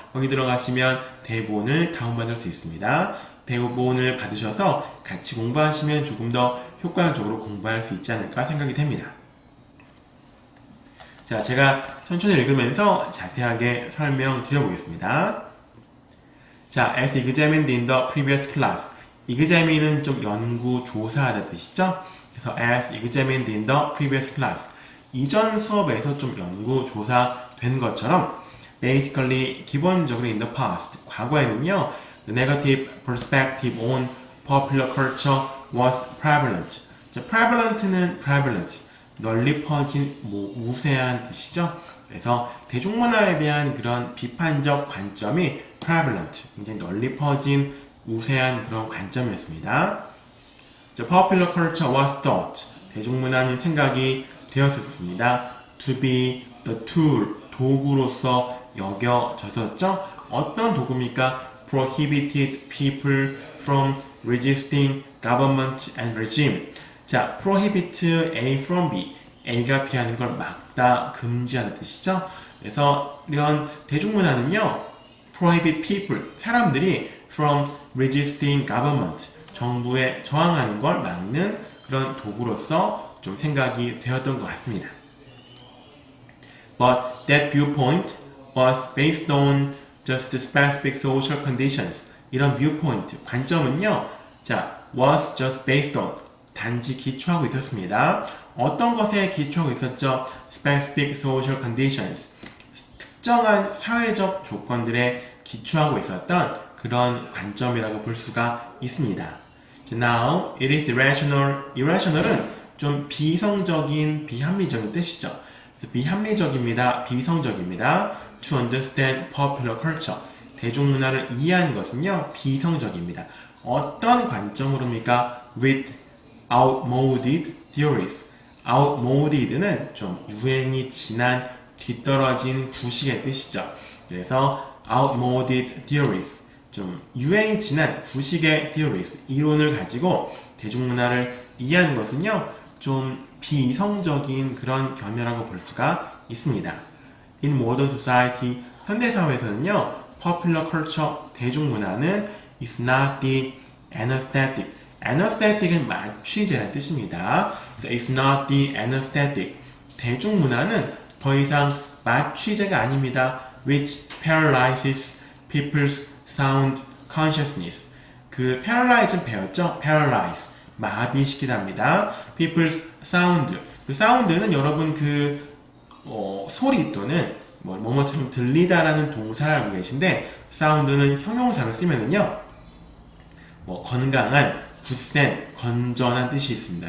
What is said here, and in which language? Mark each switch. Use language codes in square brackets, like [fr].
[ko] 거기 들어가시면 대본을 다운받을 수 있습니다. 대본을 받으셔서 같이 공부하시면 조금 더 효과적으로 공부할 수 있지 않을까 생각이 됩니다. 자, 제가 천천히 읽으면서 자세하게 설명드려보겠습니다. 자, [en] as examined in the previous class. [ko] examine은 좀 연구, 조사하다 뜻이죠? [en] 그래서 as examined in the previous class. [ko] 이전 수업에서 좀 연구, 조사된 것처럼 [en] basically, [ko] 기본적으로 [en] in the past, [ko] 과거에는요, [en] the negative perspective on popular culture was prevalent. [ko] 자, prevalent는 prevalent, 널리 퍼진, 우세한 뜻이죠? 그래서 대중문화에 대한 그런 비판적 관점이 prevalent, 굉장히 널리 퍼진 우세한 그런 관점이었습니다. [en] The popular culture was thought, [ko] 대중문화는 생각이 되었었습니다. [en] To be the tool, [ko] 도구로서 여겨졌었죠. 어떤 도구입니까? [en] Prohibited people from resisting government and regime. [ko] 자, [en] prohibit A from B, [ko] A가 B하는 걸 막다, 금지하는 뜻이죠. 그래서 이런 대중문화는요, [en] prohibit people, [ko] 사람들이 [en] from resisting government, [ko] 정부에 저항하는 걸 막는 그런 도구로서 좀 생각이 되었던 것 같습니다. [en] But that viewpoint was based on just specific social conditions. [ko] 이런 viewpoint, 관점은요, 자, [en] was just based on, [ko] 단지 기초하고 있었습니다. 어떤 것에 기초하고 있었죠? [en] Specific social conditions. [ko] 특정한 사회적 조건들에 기초하고 있었던 그런 관점이라고 볼 수가 있습니다. [en] Now, it is irrational. [ko] irrational은 좀 비성적인, 비합리적인 뜻이죠. 그래서 비합리적입니다. 비성적입니다. [en] To understand popular culture. [ko] 대중문화를 이해하는 것은요, 비성적입니다. 어떤 관점으로입니까? [en] With outmoded theories. [ko] outmoded는 좀 유행이 지난, 뒤떨어진 구식의 뜻이죠. 그래서 [en] outmoded theories. [ko] 좀 유행이 지난 구식의 theories, 이론을 가지고 대중문화를 이해하는 것은요, 좀 비이성적인 그런 견해라고 볼 수가 있습니다. [en] In modern society, [ko] 현대사회에서는요, [en] popular culture, [ko] 대중문화는 [en] is not the anesthetic. [ko] anesthetic은 마취제라는 뜻입니다. 그래서 [en] it's not the anesthetic. [ko] 대중문화는 더 이상 마취제가 아닙니다. [en] which paralyzes people's sound consciousness. [ko] paralyze는 배웠죠? [en] paralyze. [ko] 마비시키답니다. [en] people's sound. [ko] sound는 여러분 소리 또는 뭐뭐처럼 들리다라는 동사를 알고 계신데, sound는 형용사를 쓰면은요, 건강한, 굳센, 건전한 뜻이 있습니다.